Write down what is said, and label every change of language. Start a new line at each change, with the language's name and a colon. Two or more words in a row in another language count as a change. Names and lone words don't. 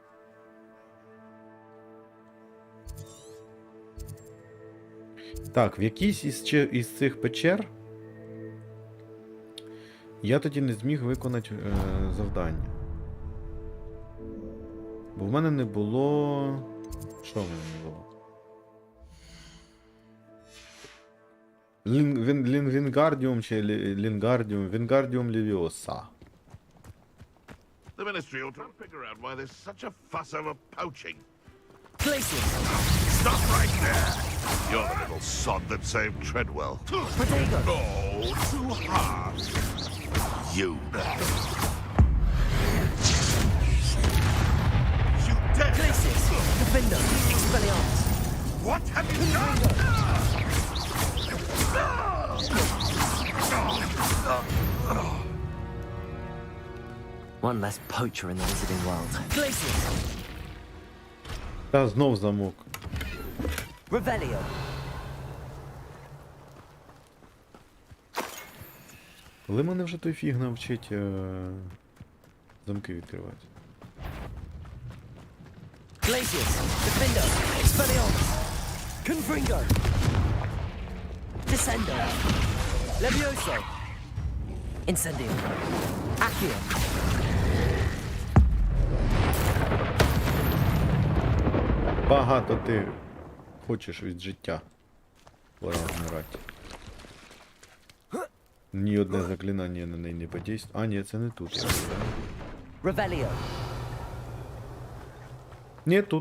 Ukrainian: Так, в якійсь із цих печер я тоді не зміг виконати завдання. Бо в мене не було... Що в мене не було? Вінгардіум чи Лінгардіум? Вінгардіум Лівіоса.
English: The Ministry ought to figure out why there's such a fuss over poaching. Places. Stop right there! You're the little sod that saved Treadwell. Protego. Oh, too hard. You. You dare! Places. Defender. Expelliarmus. What have you done? One less poacher in the wizarding world. Places.
Ukrainian: Та знов замок. Revelio. Коли мене вже той фіг навчить замки відкривати? Glacius. Defender. Expelliarmus. Confringo. Descendo. Levioso. Incendio. Accio. Багато ти хочеш від життя. Пора вмирати. Ні одне заклинання на неї не подействує. А, ні, це не тут. Revelio. Ні, тут.